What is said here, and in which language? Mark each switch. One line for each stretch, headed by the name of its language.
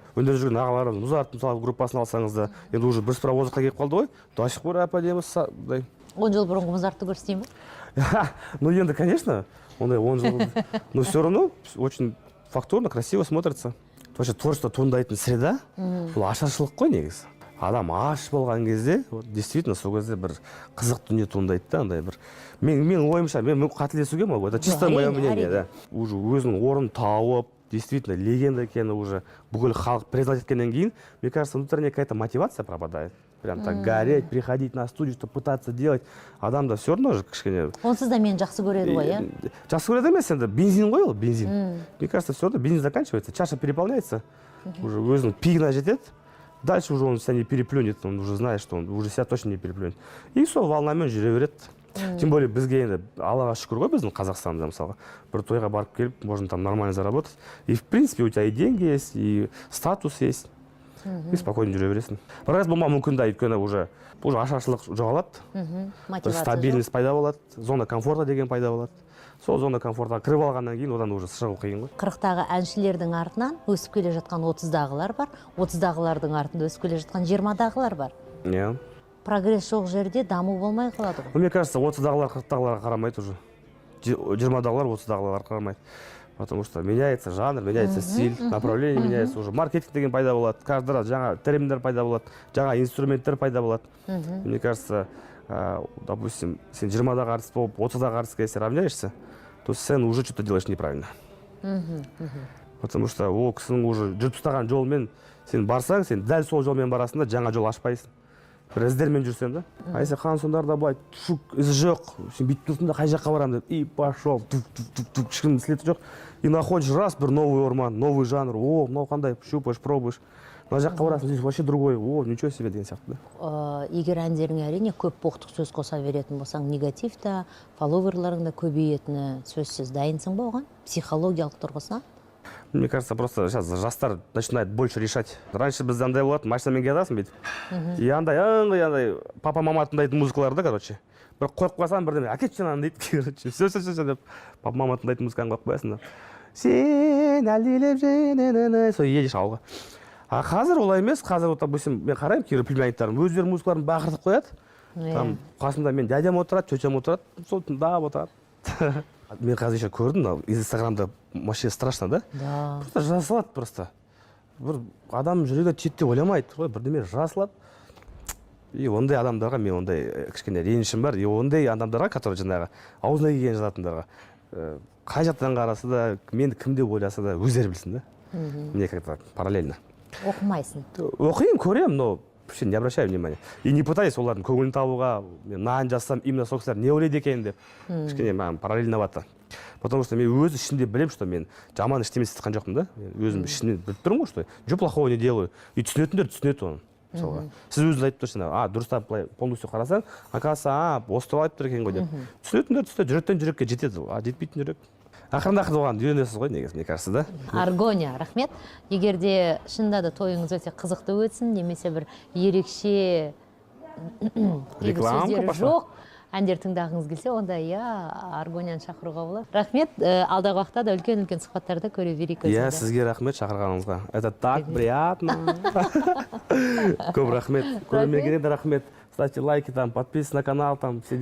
Kazakh: Өнер жүрген ағаларым, Музарт мысалы группасын алсаңыз да, енді
Russian: уже
Kazakh: бір паровозға келіп қалды ғой,
Russian: до сих пор
Kazakh: әп-әдемі 10 жыл бұрынғы Музартты көрсетейін ба?
Russian: Ну
Kazakh: енді,
Russian: конечно,
Kazakh: ондай 10 жыл,
Russian: но все равно очень фактурно, красиво смотрится. Вообще творчество
Kazakh: туындайтын
Russian: среда,
Kazakh: бұл ашаршылық қой негізі. Адам аш болған кезде,
Russian: действительно,
Kazakh: сол кезде бір қызық дүние туындайды да, андай бір. Мен ойымша, мен қателесуге ма,
Russian: это чисто мое мнение, да.
Kazakh: Уже өзінің орнын тауып,
Russian: действительно,
Kazakh: легенда екені
Russian: уже
Kazakh: бүкіл халық
Russian: признать
Kazakh: еткеннен кейін,
Russian: мне кажется, внутренняя какая-то мотивация пропадает. Прям так гореть, приходить на студию, что пытаться делать.
Kazakh: Адамда
Russian: все равно же
Kazakh: кішкене. Онсыз да мені жақсы көреді ғой, иә? Жақсы көреді емес, енді бензин ғой ол, бензин.
Russian: Мне кажется, все равно бензин заканчивается, чаша переполняется,
Kazakh: уже өзінің пигіне жетеді.
Russian: Дальше уже он себя не переплюнет, он уже знает, что он уже себя точно не переплюнет.
Kazakh: И сол волнамен жүре береді.
Russian: Тем более
Kazakh: бізге енді Аллаға шүкір ғой біздің Қазақстанда мысалға. Бір тойға барып келіп,
Russian: можно там нормально заработать. И в принципе у тебя и деньги есть, и статус есть.
Kazakh: и спокойно жүре бересің. Бірақ болмауы мүмкін да, өйткені
Russian: уже
Kazakh: ашаршылық жоғалады, бір
Russian: стабильность
Kazakh: пайда болады,
Russian: зона комфорта
Kazakh: деген пайда болады. Сол зона комфортқа кіріп алғаннан кейін одан
Russian: уже
Kazakh: шығу қиын ғой. 40-тағы әншілердің артынан өсіп келе жатқан 30-дағылар бар, 30-дағылардың артында өсіп келе жатқан 20-дағылар бар. Иә. Прогресс жоқ жерде даму болмай қалады ғой.
Russian: Мне кажется,
Kazakh: 30-дағылар 40-дағыларға қарамайды
Russian: уже.
Kazakh: 20-дағылар 30-дағыларға қарамайды.
Russian: Потому что меняется жанр, меняется стиль, направление меняется уже.
Kazakh: Маркетинг деген пайда болады,
Russian: каждый раз
Kazakh: жаңа терминдер пайда болады, жаңа инструменттер пайда болады.
Russian: Мне кажется, допустим,
Kazakh: сен 20-дағы артист болып, 30-дағы артистке
Russian: если равняешься, то
Kazakh: сен
Russian: уже что-то делаешь неправильно.
Kazakh: Потому что ол кісінің
Russian: уже
Kazakh: жүріп тастаған жолмен сен барсаң, сен дәл сол жолмен барасың да жаңа жол ашпайсың. Бір іздермен жүрсем да.
Russian: А если
Kazakh: Хансондарда былай із жоқ, сен бүйтіп тұрсың да қай жаққа барамын деп,
Russian: и пошел,
Kazakh: ешкім слеті жоқ.
Russian: И находишь раз
Kazakh: бір
Russian: новый
Kazakh: орман,
Russian: новый жанр,
Kazakh: о, мынау қандай,
Russian: щупаешь, пробуешь.
Kazakh: Мына жаққа барасың,
Russian: здесь вообще другой, о, ничего себе
Kazakh: деген сияқты да. Егер әндеріңе әрине көп боқтық сөз қоса беретін болсаң, негатив та, фолловерларың да көбейетіні сөзсіз. Дайынсың ба оған? Психологиялық тұрғысынан?
Russian: Мне кажется, просто сейчас
Kazakh: жастар
Russian: начинает больше решать.
Kazakh: Раньше бізде андай болатын, машинамен келасың бүйтіп. И андай папа-мама тыңдайтын музыкалар да,
Russian: короче.
Kazakh: Бір қойып қойсаң бірдеме, әкетші ананы дейді,
Russian: короче. Все
Kazakh: деп папа-мама тыңдайтын музыканы қойып қоясың да. Сен әлдилеп жен, сол
Russian: едешь
Kazakh: ауылға.
Russian: А
Kazakh: қазір олай емес, қазір,
Russian: допустим,
Kazakh: мен қараймын, кейбір племянниктарым өздері музыкаларын бақыртып қояды. Там қасында мен дядям отырады, тетям отырады, сол тыңдап отырады. Мен қазір
Russian: еще
Kazakh: көрдім, инстаграмда
Russian: вообще страшно, да? Да. Просто
Kazakh: жазылады
Russian: просто.
Kazakh: Бір адам жүрегі тиеді деп ойламайды, бірдеме жазылады. И ондай адамдарға мен ондай кішкене ренішім бар. И ондай адамдарға,
Russian: которые
Kazakh: жаңағы аузына келген жазатындарға, қай жақтан қараса да, мені кім деп ойласа да өздері білсін да.
Russian: Мне как-то параллельно.
Kazakh: Оқымайсың? Оқимын, көремін,
Russian: но вообще не обращаю внимания.
Kazakh: И не пытаюсь олардың көңілін табуға, мен мынаны жазсам, именно сол кісілер не ойлайды екен деп. Кішкене маған параллельно бата.
Russian: Потому что
Kazakh: мен өз ішімде білемін,
Russian: что
Kazakh: мен жаман ештеме істеткен жоқпын да. Өзім ішімнен біліп тұрмын ғой,
Russian: что ничего плохого не делаю.
Kazakh: И түсінетіндер түсінеді оны. Мысалға. Сіз өзіңіз айтып тұрсыз, дұрыстап былай
Russian: полностью
Kazakh: қарасаң,
Russian: оказывается,
Kazakh: осы туралы айтып тұр екен ғой деп. Түсінетіндер түсінеді, жүректен жүрекке жетеді. Жетпейтін жүрек. Ақырын-ақырын оған үйренесіз ғой, негізі,
Russian: мне кажется, да?
Kazakh: Аргония, рахмет. Егер де шынында да тойыңыз өте қызықты өтсін, немесе бір ерекше сөздері жоқ, әндер тыңдағыңыз келсе, онда Аргонияны шақыруға болады. Рахмет, алдағы уақытта да үлкен-үлкен сұхбаттарды көре берейік өзіңді. Иә, сізге рахмет шақырғаныңызға.
Russian: Это так приятно.
Kazakh: Көп рахмет. Көрермендерге де рахмет.
Russian: Ставьте лайки, подписывайтесь на канал, все дела.